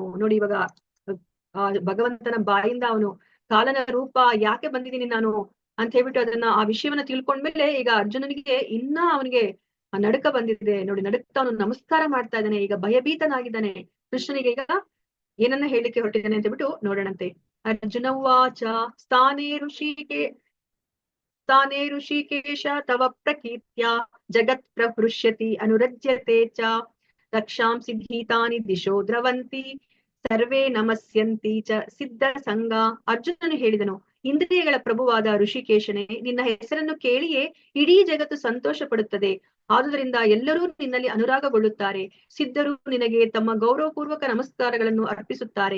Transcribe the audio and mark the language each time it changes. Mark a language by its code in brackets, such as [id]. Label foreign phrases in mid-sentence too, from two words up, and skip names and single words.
[kn] ನೋಡಿ ಇವಾಗ ಆ ಭಗವಂತನ ಬಾಯಿಂದ ಅವನು ಕಾಲನ ರೂಪ ಯಾಕೆ ಬಂದಿದ್ದೀನಿ ನಾನು ಅಂತ ಹೇಳ್ಬಿಟ್ಟು ಅದನ್ನ ಆ ವಿಷಯವನ್ನ ತಿಳ್ಕೊಂಡ್ಮೇಲೆ ಈಗ ಅರ್ಜುನನಿಗೆ ಇನ್ನ ಅವನಿಗೆ ನಡುಕ ಬಂದಿದೆ. ನೋಡಿ ನಡುಕ್ತಾ ಅವನು ನಮಸ್ಕಾರ ಮಾಡ್ತಾ ಇದ್ದಾನೆ, ಈಗ ಭಯಭೀತನಾಗಿದ್ದಾನೆ. ಕೃಷ್ಣನಿಗೆ ಈಗ ಏನನ್ನ ಹೇಳಿಕ್ಕೆ ಹೊರಟಿದ್ದಾನೆ ಅಂತ ಹೇಳ್ಬಿಟ್ಟು ನೋಡೋಣಂತೆ. [sa] ಅರ್ಜುನ ಉವಾಚ ಸ್ಥಾನೇ ಋಷಿಕೇಶ ತವ ಪ್ರಕೀರ್ತ್ಯ ಜಗತ್ ಪ್ರಹೃಷ್ಯತಿ ಅನುರಜ್ಯತೆ ಚ ರಕ್ಷಾಂಸಿ ಭೀತಾನಿ ದಿಶೋ ದ್ರವಂತಿ ಸರ್ವೇ ನಮಸ್ಯಂತಿ ಚ ಸಿದ್ಧ ಸಂಘ. [kn] ಅರ್ಜುನನು ಹೇಳಿದನು, ಇಂದ್ರಿಯಗಳ ಪ್ರಭುವಾದ ಋಷಿಕೇಶನೇ, ನಿನ್ನ ಹೆಸರನ್ನು ಕೇಳಿಯೇ ಇಡೀ ಜಗತ್ತು ಸಂತೋಷ ಪಡುತ್ತದೆ. ಆದುದರಿಂದ ಎಲ್ಲರೂ ನಿನ್ನಲ್ಲಿ ಅನುರಾಗಗೊಳ್ಳುತ್ತಾರೆ. ಸಿದ್ಧರು ನಿನಗೆ ತಮ್ಮ ಗೌರವಪೂರ್ವಕ ನಮಸ್ಕಾರಗಳನ್ನು ಅರ್ಪಿಸುತ್ತಾರೆ.